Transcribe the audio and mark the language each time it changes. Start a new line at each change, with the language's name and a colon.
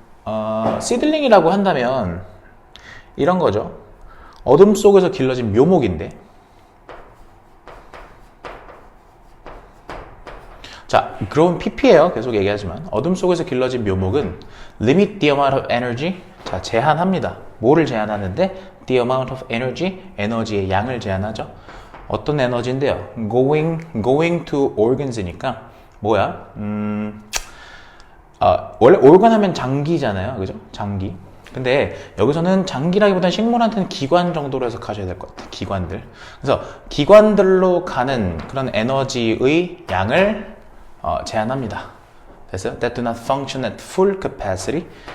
Korean: seedling이라고 한다면 이런 거죠. 어둠 속에서 길러진 묘목인데, 자, grown pp예요. 계속 얘기하지만 어둠 속에서 길러진 묘목은
English: limit the amount of energy.
Korean: 자, 제한합니다. 뭐를 제한하는데?
English: the amount of energy,
Korean: 에너지의 양을 제한하죠. 어떤 에너지인데요?
English: going to organs니까
Korean: 뭐야? 원래 organ 하면 장기잖아요. 그죠? 장기. 근데 여기서는 장기라기보다는 식물한테는 기관 정도로 해석하셔야 될 것 같아요. 기관들. 그래서 기관들로 가는 그런 에너지의 양을 제한합니다. 됐어요?
English: That do not function at full capacity.